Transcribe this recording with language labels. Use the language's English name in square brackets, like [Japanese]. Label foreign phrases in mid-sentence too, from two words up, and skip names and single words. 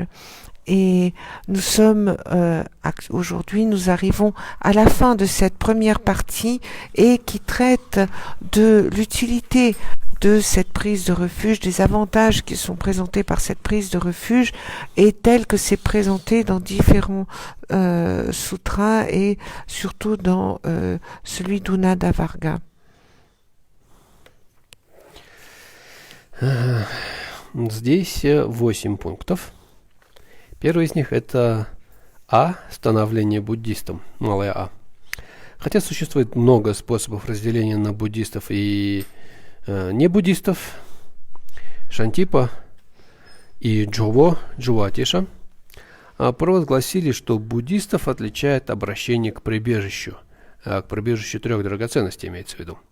[French] Et nous sommes aujourd'hui, nous arrivons à la fin de cette première partie et qui traite de l'utilité de cette prise de refuge, des avantages qui sont présentés par cette prise de refuge et tel que c'est présenté dans différents sutras et surtout dans celui d'Unada Varga. [Russian] Здесь 8 пунктов. Первый из них это становление буддистом, малое А. Хотя существует много способов разделения на буддистов и не буддистов, Шантипа и Джуватиша провозгласили, что буддистов отличает обращение к прибежищу трех драгоценностей имеется в виду.